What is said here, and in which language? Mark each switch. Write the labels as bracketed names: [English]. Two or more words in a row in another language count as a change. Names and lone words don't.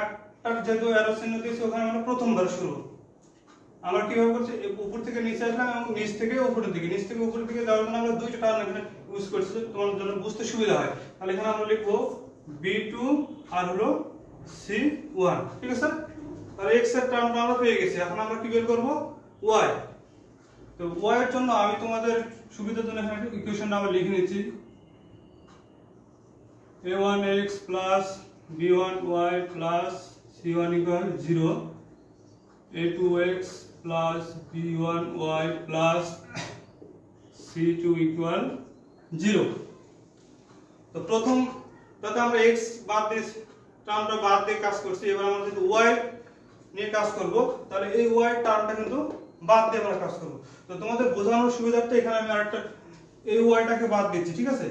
[Bangla] এক আর যেহেতু অ্যারো চিহ্ন দিয়েছি ওখানে মানে প্রথমবার শুরু। আমরা কিভাবে করছি, উপর থেকে নিচে আসলাম এবং নিচ থেকে উপরের দিকে, নিচ থেকে উপরের দিকে যাওয়ার জন্য আমরা দুইটা টার্ম এখানে ইউজ করছি তোমার জন্য বুঝতে সুবিধা হয়। তাহলে এখানে আমরা লিখবো b2 আর হলো c1, ঠিক আছে। তাহলে x এর টার্মটা আমরা পেয়ে গেছি। এখন আমরা কি বের করব, y। তো y এর জন্য আমি তোমাদের সুবিধার জন্য এখানে ইকুয়েশনটা আমরা লিখে নিচ্ছি। [English] a1x plus b1y plus c1 equal 0, a2x plus b1y plus c2 equal 0। [Bangla] তো প্রথম তাতে আমরা x বাদ দিয়ে টার্মটা বাদ দিয়ে কাজ করছি। এবার আমরা যদি y নিয়ে কাজ করব, তাহলে এই y টার্মটা কিন্তু বাদ দিয়ে আমরা কাজ করব। তো তোমাদের বোঝানোর সুবিধার্থে এখানে আমি আরেকটা এই ওয়াইটাকে বাদ দিচ্ছি, ঠিক আছে।